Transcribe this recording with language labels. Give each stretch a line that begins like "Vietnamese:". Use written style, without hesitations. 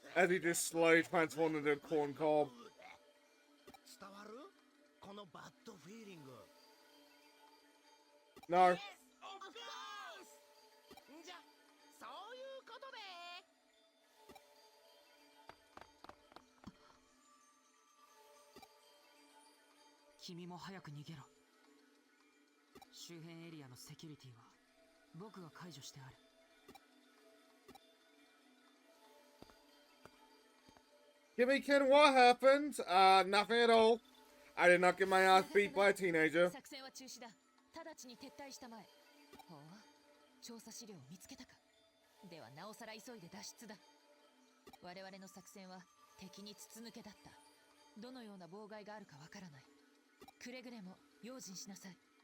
English: As he just slowly transformed into a corn cob.
Japanese: 伝わるこのバッドフィーリング
English: No.
Japanese: じゃそういうことで君も早く逃げろ。周辺エリアのセキュリティは僕が解除してある。
English: Kimmy-kin, what happened? Nothing at all. I did not get my ass beat by a teenager.
Japanese: 作戦は中止だ。直ちに撤退したまえ。ほう、調査資料を見つけたか。ではなおさら急いで脱出だ。我々の作戦は敵に筒抜けだった。どのような妨害があるかわからない。くれぐれも用心しなさい。